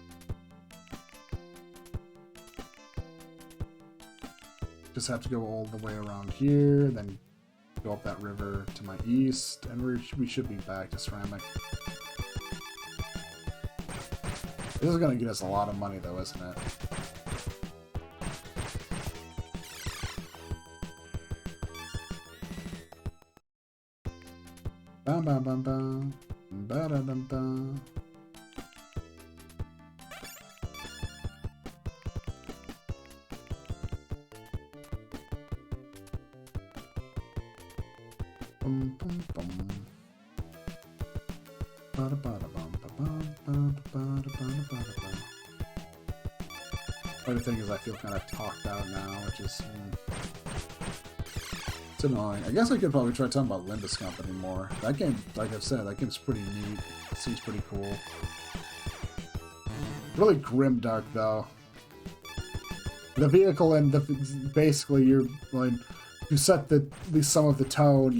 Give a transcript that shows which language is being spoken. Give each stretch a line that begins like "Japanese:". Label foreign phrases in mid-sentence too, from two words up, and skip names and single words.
English: Just have to go all the way around here, then go up that river to my east, and we should be back to Ceramic. This is going to get us a lot of money, though, isn't it? Bam bam bam bam. Ba da dum dum. Bum bum bum. Ba da ba da bum ba bum ba da ba da ba da ba da bum. But the thing is, I feel kind of talked out now, which is it's annoying. I guess I could probably try talking about Limbus Company more. That game, like I've said, that game's pretty neat. It seems pretty cool. Really grimdark, though. The vehicle and basically you're like you set at least some of the tone.